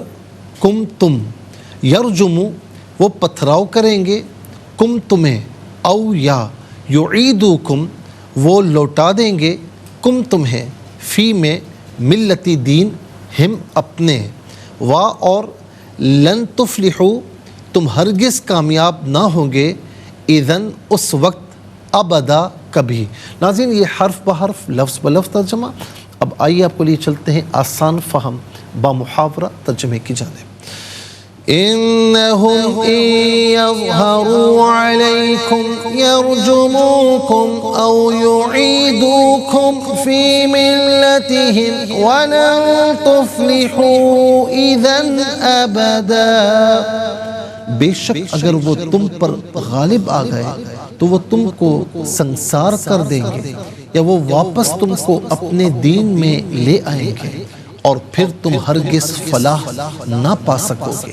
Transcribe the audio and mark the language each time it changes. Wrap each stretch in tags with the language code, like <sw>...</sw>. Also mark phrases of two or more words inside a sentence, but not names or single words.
<ur>کم تم، یرجمو وہ پتھراؤ کریں گے، کم تمہیں، او یا، یعیدوکم وہ لوٹا دیں گے، کم تمہیں، فی میں، ملتی دین، ہم اپنے، وا اور،</ur> <ar>لن تفلحو</ar> <ur>تم ہرگز کامیاب نہ ہوں گے، اذن اس وقت، ابدا کبھی۔ ناظرین یہ حرف بحرف لفظ بلفظ ترجمہ۔ اب آئیے آپ کو لیے چلتے ہیں آسان فہم با محاورہ ترجمے کی جانب۔</ur> <ar>انہم ان یظہروا علیکم یرجموکم او یعیدوکم فی ملتہم ولن تفلحوا اذا ابدا۔</ar> <ur>بے شک اگر وہ تم پر غالب آ گئے تو وہ تم کو سنسار کر دیں گے یا وہ واپس تم کو اپنے دین میں لے آئیں گے اور پھر تم ہرگز فلاح نہ پا سکو گے۔</ur>